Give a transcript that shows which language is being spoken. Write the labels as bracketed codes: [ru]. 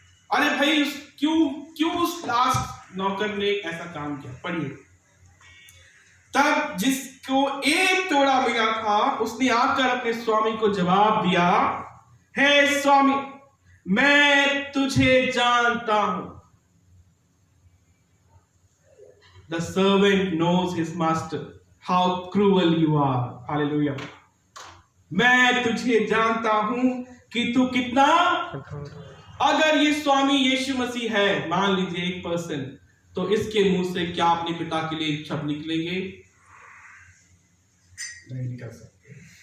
[hi] अरे भाई क्यों उस लास्ट नौकर ने ऐसा काम किया, पढ़िए। तब जिसको एक तोड़ा मिला था, उसने आकर अपने स्वामी को जवाब दिया, हे स्वामी, मैं तुझे जानता हूं। [en] The servant knows his master, how cruel you are. Hallelujah. [hi] मैं तुझे जानता हूं कि तू कितना, अगर ये स्वामी यीशु मसीह है, मान लीजिए एक पर्सन, तो इसके मुंह से क्या अपने पिता के लिए शब्द निकलेंगे, नहीं निकल सकते।